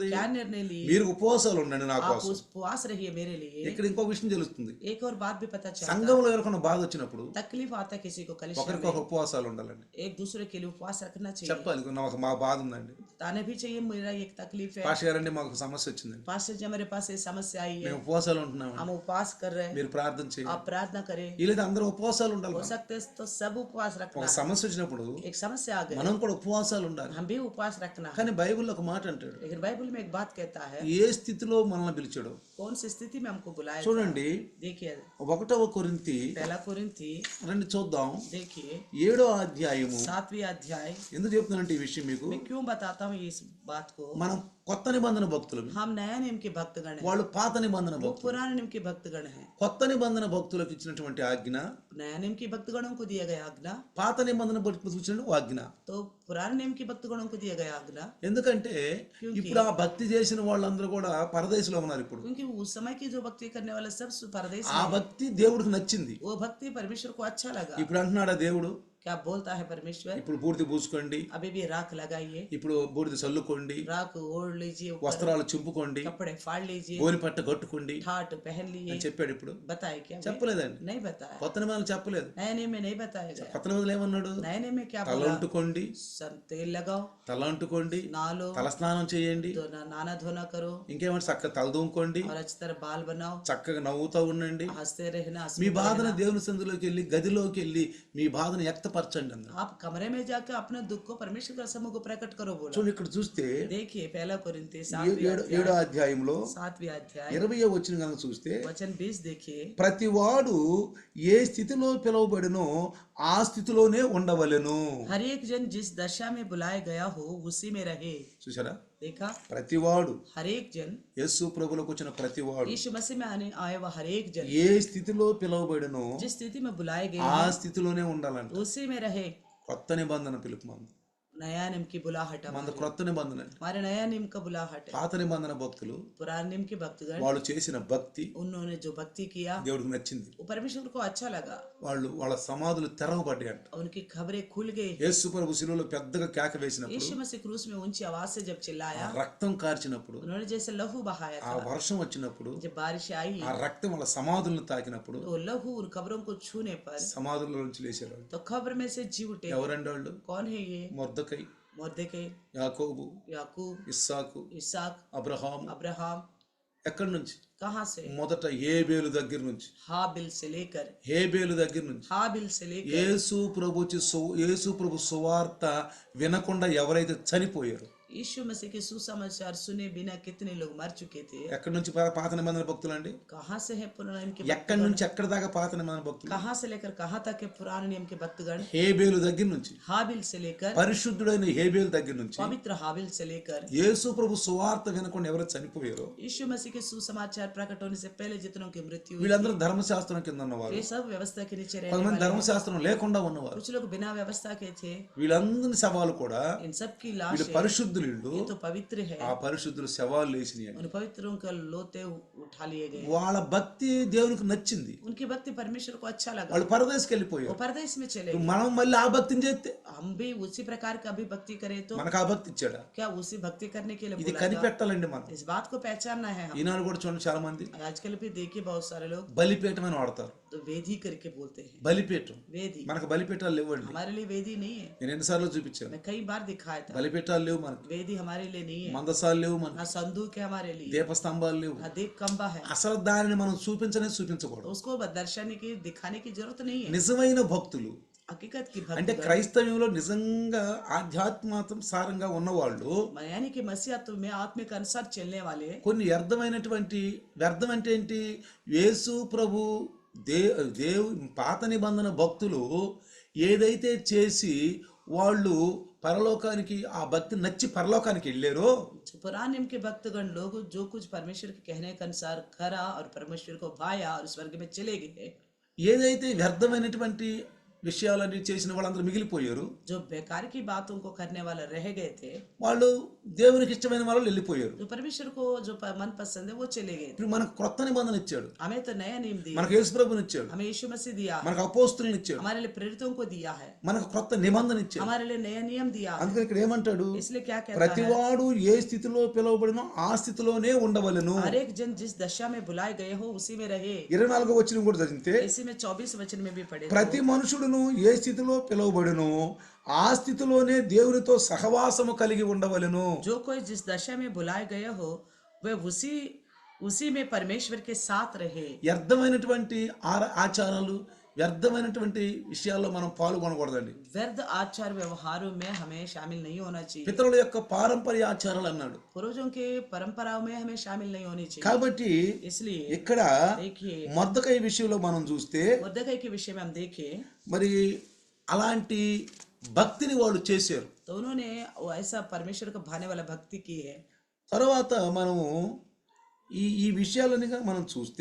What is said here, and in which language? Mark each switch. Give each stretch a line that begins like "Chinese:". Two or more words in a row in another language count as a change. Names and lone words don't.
Hindi: क्या निर्णय ली?
Telugu: మీరు ఉపవాసాలు ఉండండి నా
Hindi: आप
Telugu: కోసం.
Hindi: उपवास रहिए मेरे लिए।
Telugu: ఇక్కడ ఇంకో విషయం తెలుస్తుంది,
Hindi: एक और बात भी पता चलता है,
Telugu: సంఘంలో ఎవరికైనా బాధ వచ్చినప్పుడు
Hindi: तकलीफ आता है किसी को कलिशा में,
Telugu: ఒకరికొకరు ఉపవాసాలు ఉండాలండి.
Hindi: एक दूसरे के लिए उपवास रखना चाहिए,
Telugu: చెప్పాలి, నాకు మా బాధ ఉందండి,
Hindi: बताने भी चाहिए मेरा एक तकलीफ है,
Telugu: పాస్టర్ గారండి మాకు ఒక సమస్య వచ్చిందండి,
Hindi: पास्टर जी हमारे पास ये समस्या आई है,
Telugu: మేము ఉపవాసాలు ఉంటున్నామండి,
Hindi: हम उपवास कर रहे हैं,
Telugu: మీరు ప్రార్థన చేయండి.
Hindi: आप प्रार्थना करें।
Telugu: వీళ్ళైతే అందరూ ఉపవాసాలు ఉండాలి.
Hindi: हो सकते है तो सब उपवास रखना
Telugu: ఒక
Hindi: है।
Telugu: సమస్య వచ్చినప్పుడు
Hindi: एक समस्या आ गई,
Telugu: మనం కూడా ఉపవాసాలు ఉండాలి.
Hindi: हम भी उपवास रखना है।
Telugu: కానీ బైబిల్లో ఒక మాట అంటాడు,
Hindi: लेकिन बाइबल में एक बात कहता है,
Telugu: ఏ స్థితిలో మనల్ని పిలిచాడు
Hindi: कौन सी स्थिति में हमको बुलाया था।
Telugu: చూడండి.
Hindi: देखिए
Telugu: 1వ కొరింథీ
Hindi: पहला कोरिन्थी,
Telugu: రండి చూద్దాం,
Hindi: देखिए
Telugu: 7వ అధ్యాయము.
Hindi: 7वीं अध्याय।
Telugu: ఎందుకు చెప్తున్నానంటే ఈ విషయం మీకు,
Hindi: मैं क्यों बताता हूँ इस बात को?
Telugu: మనం కొత్త నిబంధన భక్తులు,
Hindi: हम नया नियम के भक्तगण हैं,
Telugu: వాళ్ళు పాత నిబంధన
Hindi: वो
Telugu: భక్తులు.
Hindi: पुराने नियम के भक्तगण हैं।
Telugu: కొత్త నిబంధన భక్తులకు ఇచ్చినటువంటి ఆజ్ఞ,
Hindi: नया नियम के भक्तगणों को दिया गया आज्ञा,
Telugu: పాత నిబంధన భక్తులకు ఇచ్చిన ఆజ్ఞ.
Hindi: तो पुराने नियम के भक्तगणों को दिया गया आज्ञा,
Telugu: ఎందుకంటే ఇప్పుడు ఆ భక్తి చేసిన వాళ్ళందరూ కూడా పరదేశంలో ఉన్నారు. ఇప్పుడు
Hindi: क्योंकि उस समय की जो भक्ति करने वाले सब परदेश
Telugu: ఆ
Hindi: में,
Telugu: భక్తి దేవుడికి నచ్చింది.
Hindi: वो भक्ति परमेश्वर को अच्छा लगा।
Telugu: ఇప్పుడు అంటున్నాడా దేవుడు,
Hindi: क्या बोलता है परमेश्वर?
Telugu: ఇప్పుడు బూడిద పూసుకోండి,
Hindi: अभी भी राख लगाइए,
Telugu: ఇప్పుడు బూడిద చల్లుకోండి,
Hindi: राख ओढ़ लीजिए, ऊपर
Telugu: వస్త్రాలు చింపుకోండి,
Hindi: कपड़े फाड़ लीजिए,
Telugu: గోని పట్ట కట్టుకోండి
Hindi: ठाट पहन लिए।
Telugu: అని చెప్పాడు. ఇప్పుడు
Hindi: बताए क्या?
Telugu: చెప్పలేదండి,
Hindi: नहीं बताया,
Telugu: కొత్త నిబంధన చెప్పలేదు.
Hindi: नए नियम में नहीं बताया गया।
Telugu: కొత్త నిబంధనలు ఏమన్నాడు,
Hindi: नए नियम में क्या
Telugu: తల
Hindi: बोला?
Telugu: అంటుకోండి,
Hindi: तेल लगाओ,
Telugu: తల అంటుకోండి, नालो, తల స్నానం చేయండి,
Hindi: तो नाना धोना करो,
Telugu: ఇంకేమంటే చక్కగా తలదూముకోండి,
Hindi: और अच्छी तरह बाल बनाओ,
Telugu: చక్కగా నవ్వుతూ ఉండండి,
Hindi: हंसते रहना,
Telugu: మీ
Hindi: हंसते
Telugu: బాధను
Hindi: रहना।
Telugu: దేవుని సందులోకి వెళ్ళి గదిలోకి వెళ్ళి మీ బాధను వ్యక్తపరచండి అన్నాడు.
Hindi: आप कमरे में जाकर अपने दुख को परमेश्वर के समूह को प्रकट करो बोला।
Telugu: చూడండి ఇక్కడ చూస్తే
Hindi: देखिए पहला कोरिन्थी
Telugu: 7వ అధ్యాయంలో
Hindi: 7वीं अध्याय
Telugu: 20వ వచనం కనుక చూస్తే,
Hindi: वचन 20 देखिए,
Telugu: ప్రతివాడు ఏ స్థితిలో పిలువబడినో ఆ స్థితిలోనే ఉండవలెను.
Hindi: हर एक जन जिस दशा में बुलाया गया हो उसी में रहे।
Telugu: చూసారా,
Hindi: देखा,
Telugu: ప్రతివాడు,
Hindi: हर एक जन,
Telugu: యేసు ప్రభువులకు వచ్చిన ప్రతివాడు
Hindi: यीशु मसीह में आने आए हुआ हर एक जन
Telugu: ఏ స్థితిలో పిలువబడినో
Hindi: जिस स्थिति में बुलाए गए
Telugu: ఆ
Hindi: हैं
Telugu: స్థితిలోనే ఉండాలంట.
Hindi: उसी में रहे।
Telugu: కొత్త నిబంధన పిలుపు మంది.
Hindi: नया नियम की बुलाहट
Telugu: మన
Hindi: हमारी,
Telugu: క్రొత్త నిబంధన అండి.
Hindi: हमारे नया नियम का बुलाहट है।
Telugu: పాత నిబంధన భక్తులు
Hindi: पुराने नियम के भक्तगण,
Telugu: వాళ్ళు చేసిన భక్తి
Hindi: उन्होंने जो भक्ति किया
Telugu: దేవుడికి నచ్చింది.
Hindi: वो परमेश्वर को अच्छा लगा,
Telugu: వాళ్ళ సమాధులు తెరవబడ్డాయి అంట.
Hindi: उनकी खबरें खुल गई।
Telugu: యేసు ప్రభు శిలువలో పెద్దగా కేక వేసినప్పుడు,
Hindi: यीशु मसीह क्रूस में ऊंची आवाज से जब
Telugu: ఆ
Hindi: चिल्लाया,
Telugu: రక్తం కార్చినప్పుడు,
Hindi: उन्होंने जैसे लहू बहाया
Telugu: ఆ
Hindi: था,
Telugu: వర్షం వచ్చినప్పుడు,
Hindi: जब बारिश आई
Telugu: ఆ రక్తం వాళ్ళ సమాధులను తాకినప్పుడు
Hindi: तो लहू उन खबरों को छूने पर
Telugu: సమాధుల నుంచి లేచారు వాళ్ళు.
Hindi: तो खबर में से जी उठे।
Telugu: ఎవరండి వాళ్ళు?
Hindi: कौन है ये?
Telugu: మొర్దెకై,
Hindi: मुर्दके,
Telugu: యాకోబు,
Hindi: याकूब,
Telugu: ఇస్సాకు,
Hindi: इसहाक,
Telugu: అబ్రహాము.
Hindi: अब्राहम।
Telugu: ఎక్కడి నుంచి?
Hindi: कहाँ से?
Telugu: మొదట హేబేలు దగ్గర నుంచి.
Hindi: हाबिल से लेकर,
Telugu: హేబేలు దగ్గర నుంచి
Hindi: हाबिल से लेकर
Telugu: యేసు ప్రభు సువార్త వినకుండా ఎవరైతే చనిపోయారు,
Hindi: यीशु मसीह के सुसमाचार सुने बिना कितने लोग मर चुके थे।
Telugu: ఎక్కడి నుంచి పాత నిబంధన భక్తులు అండి?
Hindi: कहाँ से है पुराने नियम के
Telugu: ఎక్కడి నుంచి ఎక్కడి దాకా పాత నిబంధన భక్తులు?
Hindi: कहाँ से लेकर कहाँ तक है पुराने नियम के भक्तगण?
Telugu: హేబేలు దగ్గర నుంచి,
Hindi: हाबिल से लेकर,
Telugu: పరిశుద్ధుడైన హేబేలు దగ్గర నుంచి
Hindi: पवित्र हाबिल से लेकर,
Telugu: యేసు ప్రభు సువార్త వినకుండా ఎవరైతే చనిపోయారో
Hindi: यीशु मसीह के सुसमाचार प्रकट होने से पहले जितनों की मृत्यु हुई,
Telugu: వీళ్ళందరూ ధర్మశాస్త్రం కింద ఉన్నవారు.
Hindi: ये सब व्यवस्था के नीचे रहने
Telugu: కొంతమంది
Hindi: वाले हैं।
Telugu: ధర్మశాస్త్రం లేకుండా ఉన్నవారు.
Hindi: कुछ लोग बिना व्यवस्था के थे।
Telugu: వీళ్ళందరి శవాలు కూడా
Hindi: इन सब की
Telugu: వీళ్ళు
Hindi: लाश
Telugu: పరిశుద్ధులు. వీళ్ళు
Hindi: ये तो पवित्र है।
Telugu: ఆ పరిశుద్ధులు శవాలు లేచినాయి.
Hindi: उन पवित्रों का लोते उठा लिए गए।
Telugu: వాళ్ళ భక్తి దేవునికి నచ్చింది.
Hindi: उनकी भक्ति परमेश्वर को अच्छा लगा,
Telugu: వాళ్ళు పరదేశకి
Hindi: वो
Telugu: వెళ్ళిపోయారు.
Hindi: परदेश में चले गए।
Telugu: మనం మళ్ళీ ఆ భక్తిని చేస్తే
Hindi: हम भी उसी प्रकार का भी भक्ति करें तो
Telugu: మనకు ఆ భక్తి ఇచ్చాడా?
Hindi: क्या उसी भक्ति करने के लिए
Telugu: ఇది
Hindi: बोला था?
Telugu: కనిపెట్టాలండి మనం.
Hindi: इस बात को पहचानना है हम।
Telugu: ఈనాడు కూడా చూడండి, చాలా మంది
Hindi: आजकल भी देखिए बहुत सारे लोग
Telugu: బలిపీఠం అని వాడతారు.
Hindi: तो वेदी करके बोलते हैं।
Telugu: బలిపీఠం
Hindi: वेदी
Telugu: మనకు బలిపీఠాలు లేవండి.
Hindi: हमारे लिए वेदी नहीं है।
Telugu: నేను ఎన్నిసార్లు చూపించాను.
Hindi: मैं कई बार दिखाया था,
Telugu: బలిపీఠాలు లేవు మనకి,
Hindi: वेदी हमारे लिए नहीं है।
Telugu: మందసాలు లేవు మనకి,
Hindi: ना संदूक है हमारे लिए,
Telugu: దీపస్తంభాలు లేవు.
Hindi: ना दीप खंबा है।
Telugu: అసలు దానిని మనం చూపించకూడదు.
Hindi: तो उसको दर्शाने की दिखाने की जरूरत नहीं है।
Telugu: నిజమైన భక్తులు
Hindi: हकीकत की
Telugu: అంటే
Hindi: भक्ति,
Telugu: క్రైస్తవ్యంలో నిజంగా ఆధ్యాత్మికం సారంగా ఉన్నవాళ్ళు
Hindi: यानी कि मसीहत्व में आत्मा के अनुसार चलने वाले,
Telugu: కొన్ని వ్యర్థం అంటే ఏంటి? యేసు ప్రభు దేవు పాత నిబంధన భక్తులు ఏదైతే చేసి వాళ్ళు పరలోకానికి ఆ భక్తి నచ్చి పరలోకానికి వెళ్ళారో,
Hindi: जो पुराने नियम के भक्तगण लोग जो कुछ परमेश्वर के कहने के अनुसार करा और परमेश्वर को भाया और स्वर्ग में चले गए,
Telugu: ఏదైతే వ్యర్థమైనటువంటి విషయాలన్నీ చేసిన వాళ్ళందరూ మిగిలిపోయారు.
Hindi: जो बेकार की बातों को करने वाले रह गए थे,
Telugu: వాళ్ళు దేవునికి ఇష్టమైన వాళ్ళు వెళ్ళిపోయారు.
Hindi: जो परमेश्वर को जो मन पसंद है वो चले गए थे।
Telugu: ఇప్పుడు మనకు క్రొత్త నిబంధన ఇచ్చాడు,
Hindi: हमें तो नया नियम दिया,
Telugu: మనకు యేసు ప్రభుని ఇచ్చాడు,
Hindi: हमें यीशु मसीह दिया,
Telugu: మనకు అపోస్తులను ఇచ్చాడు,
Hindi: हमारे लिए प्रेरितों को दिया है,
Telugu: మనకు క్రొత్త నిబంధన ఇచ్చాడు.
Hindi: हमारे लिए नया नियम दिया है।
Telugu: అందుకని ఇక్కడ ఏమంటాడు?
Hindi: इसलिए क्या कहता है?
Telugu: ప్రతివాడు ఏ స్థితిలో పిలువబడినో ఆ స్థితిలోనే ఉండవలెను.
Hindi: हर एक जन जिस दशा में बुलाए गए हो उसी में रहे।
Telugu: 24వ వచనం కూడా చదివితే,
Hindi: इसी में 24 वचन में भी पढ़े,
Telugu: ప్రతి మనుషుడును ఏ స్థితిలో పిలువబడును ఆ స్థితిలోనే దేవునితో సహవాసము కలిగి ఉండవలెను.
Hindi: जो कोई जिस दशा में बुलाए गए हो वह उसी में परमेश्वर के साथ रहे।
Telugu: వ్యర్థమైనటువంటి ఆచారాలు, వ్యర్థమైనటువంటి విషయాల్లో మనం పాల్గొనకూడదండి.
Hindi: व्यर्थ आचार व्यवहारों में हमें शामिल नहीं होना चाहिए।
Telugu: పితరుల యొక్క పారంపర్య ఆచారాలు అన్నాడు.
Hindi: पूर्वजों के परंपराओं में हमें शामिल नहीं होनी चाहिए।
Telugu: కాబట్టి
Hindi: इसलिए
Telugu: ఇక్కడ
Hindi: देखिए,
Telugu: మొర్దెకై విషయంలో మనం చూస్తే
Hindi: मुर्दकै के विषय में हम देखें
Telugu: మరి అలాంటి భక్తిని వాళ్ళు చేశారు.
Hindi: तो उन्होंने वो ऐसा परमेश्वर को भाने वाला भक्ति की है।
Telugu: తర్వాత మనము ఈ విషయాలని మనం చూస్తే